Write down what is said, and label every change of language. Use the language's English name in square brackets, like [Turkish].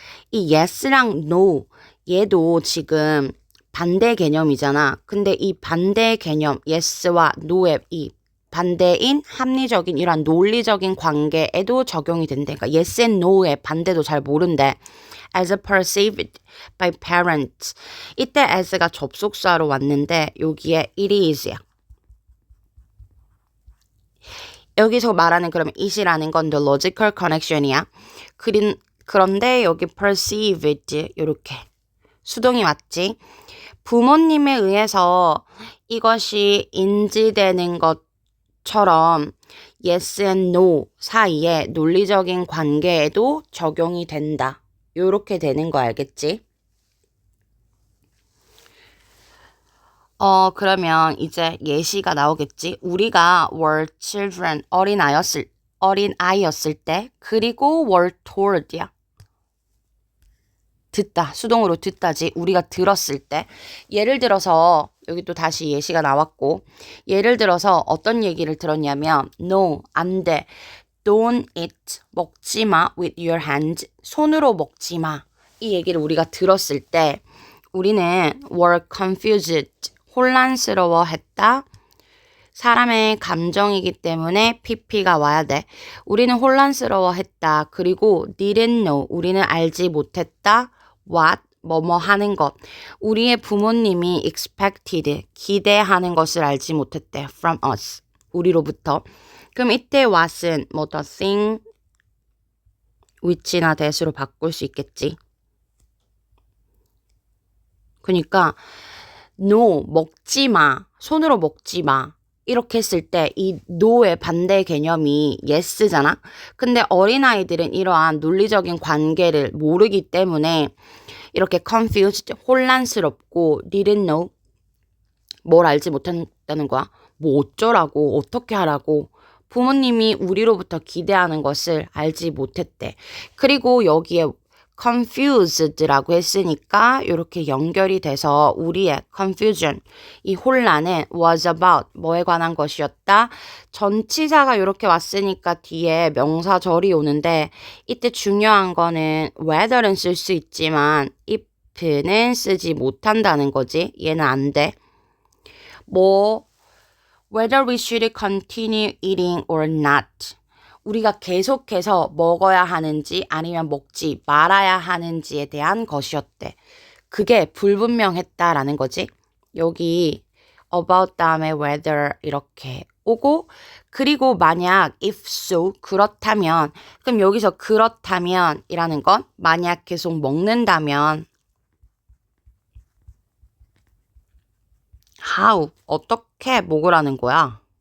[Korean] 이 yes랑 no 얘도 지금 반대 개념이잖아. 근데 이 반대 개념 yes와 no의 이 반대인 합리적인 이런 논리적인 관계에도 적용이 된대. 그러니까 [English] yes and no [Korean] 의 반대도 잘 모른대. [English] as perceived by parents. [Korean] 이때 as가 접속사로 왔는데 여기에 [English] it is [Korean] 야. 여기서 말하는 그러면 it이라는 건 [English] the logical connection [Korean] 이야. 그런데 여기 perceived 이렇게 수동이 맞지? 부모님에 의해서 이것이 인지되는 것처럼 [English] yes and no [Korean] 사이에 논리적인 관계에도 적용이 된다. 요렇게 되는 거 알겠지? 그러면 이제 예시가 나오겠지? 우리가 [English] were children, [Korean] 어린아이였을 때, 그리고 [English] were told [Korean] 야. 듣다, 수동으로 듣다지. 우리가 들었을 때. 예를 들어서, 여기 또 다시 예시가 나왔고, 예를 들어서 어떤 얘기를 들었냐면, no, 안 돼. [English] Don't eat, [Korean] 먹지 마, [English] with your hands. [Korean] 손으로 먹지 마. 이 얘기를 우리가 들었을 때, 우리는 [English] were confused, [Korean] 혼란스러워했다. 사람의 감정이기 때문에 pp가 와야 돼. 우리는 혼란스러워했다. 그리고 [English] didn't know, [Korean] 우리는 알지 못했다. what, 뭐뭐 하는 것. 우리의 부모님이 expected, 기대하는 것을 알지 못했대. [English] from us, [Korean] 우리로부터. 그럼 이때 what은 뭐 the thing, which나 that으로 바꿀 수 있겠지. 그러니까 no, 먹지 마, 손으로 먹지 마. 이렇게 했을 때 이 no의 반대 개념이 yes잖아. 근데 어린아이들은 이러한 논리적인 관계를 모르기 때문에 이렇게 confused, 혼란스럽고 [English] didn't know, [Korean] 뭘 알지 못한다는 거야. 뭐 어쩌라고, 어떻게 하라고. 부모님이 우리로부터 기대하는 것을 알지 못했대. 그리고 여기에 confused라고 했으니까 이렇게 연결이 돼서 우리의 confusion, 이 혼란은 [English] was about, [Korean] 뭐에 관한 것이었다. 전치사가 이렇게 왔으니까 뒤에 명사절이 오는데 이때 중요한 거는 whether는 쓸 수 있지만 if는 쓰지 못한다는 거지. 얘는 안 돼. [English] 뭐 whether we should continue eating or not. [Korean] 우리가 계속해서 먹어야 하는지 아니면 먹지 말아야 하는지에 대한 것이었대. 그게 불분명했다라는 거지. 여기 about 다음에 whether 이렇게 오고, 그리고 만약 [English] if so, [Korean] 그렇다면, 그럼 여기서 그렇다면 이라는 건 만약 계속 먹는다면 how, 어떻게 먹으라는 거야.